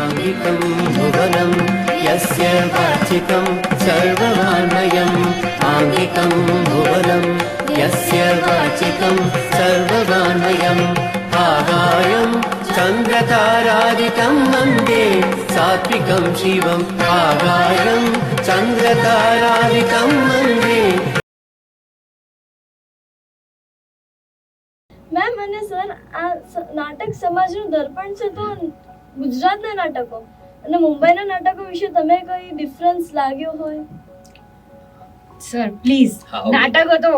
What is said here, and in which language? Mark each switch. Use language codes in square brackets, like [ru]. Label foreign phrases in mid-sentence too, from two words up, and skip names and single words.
[sa] वाचिकं भुवनं यस्य वाचिकं सर्ववान्मयम् आङ्गिकं भुवनं यस्य वाचिकं सर्ववान्मयम् आगायं चन्द्रतारादिकं वन्दे सात्विकं शिवम् आगायं चन्द्रतारादिकं वन्दे। [en] મેમ અને સર, [gu] આ નાટક સમાજનું દર્પણ છે, તો ગુજરાતના નાટકો અને મુંબઈના નાટકો વિશે તમે કઈ ડિફરન્સ લાગ્યો હોય? સર પ્લીઝ, નાટકો તો